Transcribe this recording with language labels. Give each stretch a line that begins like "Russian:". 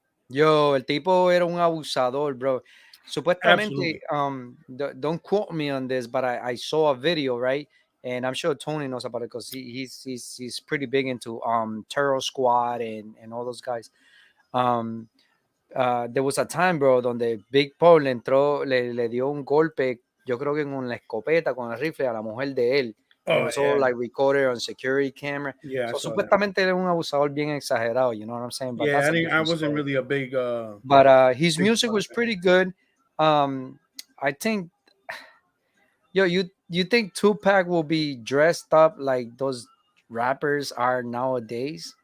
English: Yo,
Spanish: el tipo era un abusador,
English: bro.
Spanish: Supuestamente,
English: don't quote me on this, but I saw a video, right? And I'm sure Tony knows about it because he's pretty big into Terror Squad and all those guys. There was a time, bro,
Spanish: donde Big Paul le dio un golpe, yo creo que con la escopeta, con el rifle a la mujer de él.
English: It was all like recorded on security camera. So
Spanish: supuestamente era un abusador bien exagerado,
English: you know what I'm saying? But I wasn't really a big but his music was pretty good. I think you think Tupac will be dressed up like those rappers are nowadays?